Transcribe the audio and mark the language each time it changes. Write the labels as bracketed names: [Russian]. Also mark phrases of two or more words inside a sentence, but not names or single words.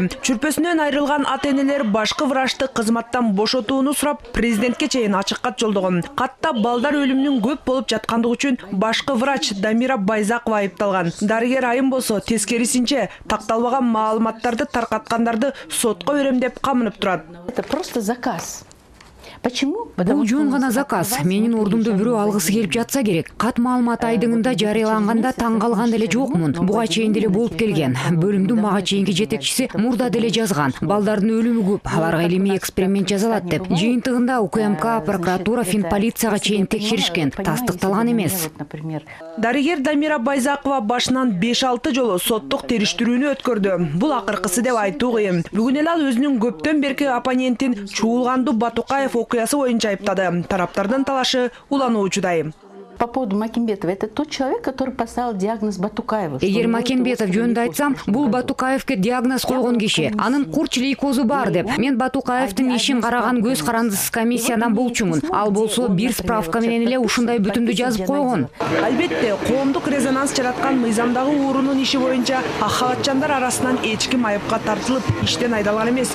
[Kyrgyz] Чүрпөсүнөн айрылган ата-энелер башкы врачты кызматтан бошотууну сурап, президентке чейин ачык кат жолдогон. Катта балдар өлүмүнүн көп болуп жаткандыгы үчүн башкы врач Дамира Байзакова айыпталган. Дарыгер айым болсо тескерисинче такталбаган маалыматтарды таркаткандарды сотко берем деп камынып турат. [Russian] Это просто заказ. [Kyrgyz] Бул жөн гана заказ. Менин ордумду бирөө алгысы келип жатса керек. Кат маалымат айдыңында жарыяланганда таң калган деле жокмун. Буга чейин деле болуп келген. Бөлүмдүн мага чейинки жетекчиси мурда деле жазган. Балдардын өлүмү көп, аларга илимий эксперимент жасалат деп. Жыйынтыгында УКМК, прокуратура, финполицияга чейин текшеришкен. Тастыкталган эмес. Дарыгер Дамира Байзакова башынан 5-6 жолу соттук териштирүүнү өткөрдү. Бул акыркысы деп айтуу кыйын. Бүгүн эле ал өзүнүн көптөн берки оппонентин Чуулганду Батукаев окуясы боюнча айыптады. Тараптардын талашы улануучудай. [Russian] По поводу Макенбетова, это тот человек, который поставил диагноз Батукаеву. [Kyrgyz] Эгер Макенбетов жөнүндө айтсам, бул Батукаевке диагноз койгон киши. Анын курч лейкозу бар деп. Мен Батукаевдин ишин караган көз карандысыз комиссиядан болчумун. Ал болсо бир справка менен эле ушундай бүтүмдү жазып койгон. Албетте, коомдук резонанс жараткан мыйзамдагы уурунун иши боюнча Халатчандар арасынан эч ким айыпка тартылып, иштен айдалган эмес.